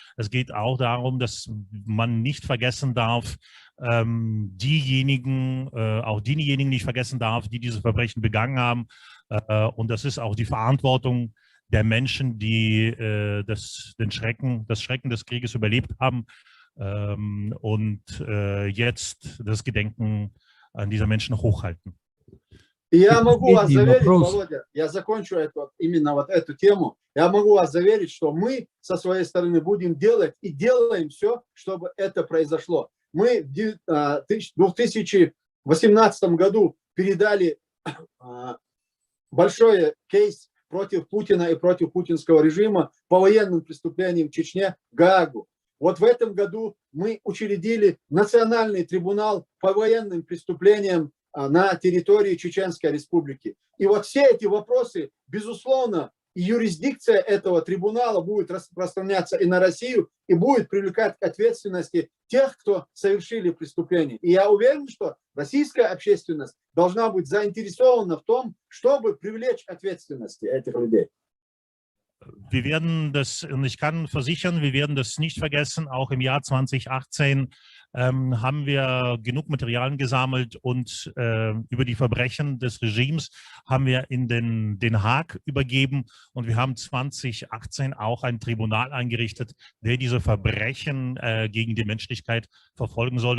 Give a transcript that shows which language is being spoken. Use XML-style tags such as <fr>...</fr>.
<de>Es geht auch darum, dass man nicht vergessen darf, diejenigen nicht vergessen darf, die diese Verbrechen begangen haben. Und das ist auch die Verantwortung der Menschen, die das Schrecken des Krieges überlebt haben und jetzt das Gedenken an diese Menschen hochhalten.</de> <ru>И я могу вас Последний заверить, вопрос. Володя, я закончу именно вот эту тему. Я могу вас заверить, что мы со своей стороны будем делать и делаем все, чтобы это произошло. Мы в 2018 году передали большой кейс против Путина и против путинского режима по военным преступлениям в Чечне Гаагу. Вот в этом году мы учредили Национальный трибунал по военным преступлениям на территории Чеченской Республики. И вот все эти вопросы, безусловно, и юрисдикция этого трибунала будет распространяться и на Россию, и будет привлекать к ответственности тех, кто совершили преступления. И я уверен, что российская общественность должна быть заинтересована в том, чтобы привлечь к ответственности этих людей.</ru> <de>Wir werden das, und ich kann versichern, wir werden das nicht vergessen. Auch im Jahr 2018 haben wir genug Materialien gesammelt und über die Verbrechen des Regimes haben wir in Den Haag übergeben. Und wir haben 2018 auch ein Tribunal eingerichtet, der diese Verbrechen gegen die Menschlichkeit verfolgen soll.</de>